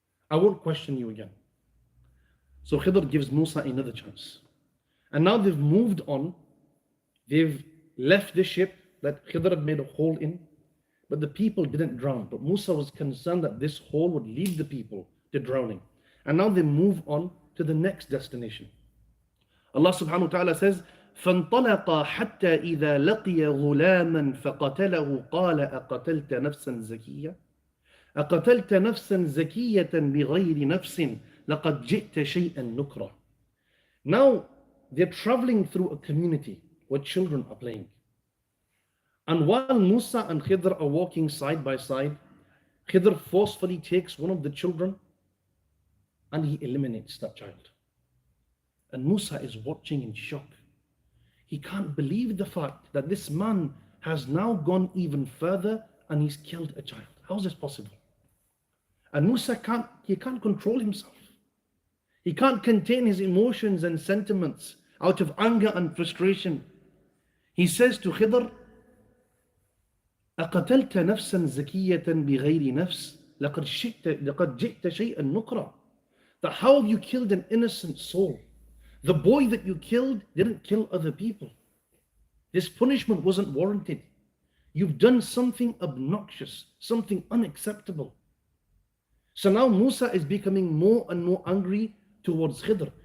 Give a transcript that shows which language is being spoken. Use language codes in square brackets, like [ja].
[en] I won't question you again. So Khidr gives Musa another chance. And now they've moved on. They've left the ship that Khidr had made a hole in. But the people didn't drown. But Musa was concerned that this hole would lead the people to drowning. And now they move on to the next destination. [ar] Allah subhanahu wa ta'ala says, فَانْطَلَقَا حَتَّى إِذَا لَقِيَ غُلَامًا فَقَتَلَهُ قَالَ أَقَتَلْتَ نَفْسًا زَكِيَّةً أَقَتَلْتَ نَفْسًا زَكِيَّةً بِغَيْرِ نَفْسٍ لَقَدْ جِئْتَ شَيْئًا نُكْرًا. [en] Now they're traveling through a community where children are playing. And while Musa and Khidr are walking side by side, Khidr forcefully takes one of the children and he eliminates that child. And Musa is watching in shock. He can't believe the fact that this man has now gone even further and he's killed a child. How is this possible? And Musa can't control himself. He can't contain his emotions and sentiments out of anger and frustration. He says to Khidr, [ar] أَقَتَلْتَ نَفْسًا زَكِيَّةً بِغَيْرِ نَفْسٍ لَقَدْ جِئْتَ شَيْئًا نُكْرًا. [en] That how have you killed an innocent soul? The boy that you killed didn't kill other people. This punishment wasn't warranted. You've done something obnoxious, something unacceptable. So now Musa is becoming more and more angry towards Khidr.